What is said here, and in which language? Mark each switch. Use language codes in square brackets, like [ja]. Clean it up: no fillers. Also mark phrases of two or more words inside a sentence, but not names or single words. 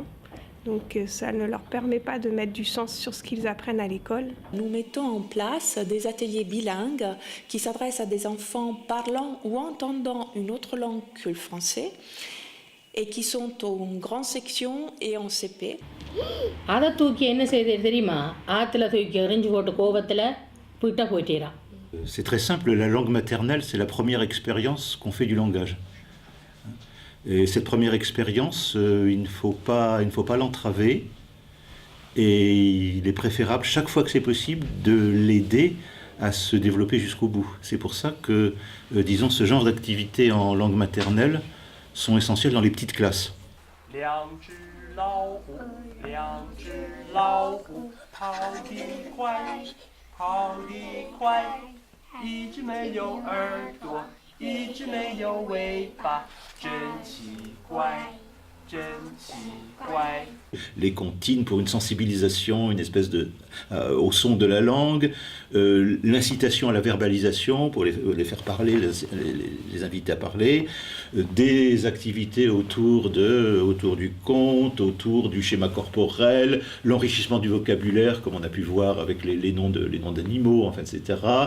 [fr] Donc ça ne leur permet pas de mettre du sens sur ce qu'ils apprennent à l'école. Nous mettons en place des ateliers bilingues qui s'adressent à des enfants parlant ou entendant une autre langue que le français et qui sont en grande section et en CP. [ta] அதை தூக்கி என்ன செய்து தெரியுமா? ஆத்துல தூக்கி எறிஞ்சு போட்டு கோபத்துல போயிட்டா போயிட்டீரா. [fr] C'est très simple, la langue maternelle, c'est la première expérience qu'on fait du langage. Et cette première expérience, il ne faut pas l'entraver. Et il est préférable, chaque fois que c'est possible, de l'aider à se développer jusqu'au bout. C'est pour ça que, disons, ce genre d'activités en langue maternelle sont essentielles dans les petites classes. [zh] 两只老虎跑得快，跑得快，一只没有耳朵，一只没有尾巴，真奇怪，真奇怪。 [fr] Les comptines pour une sensibilisation, une espèce de au son de la langue, l'incitation à la verbalisation pour les faire parler, les inviter à parler, des activités autour du conte, autour du schéma corporel, l'enrichissement du vocabulaire, comme on a pu voir avec les noms d'animaux, enfin, etc.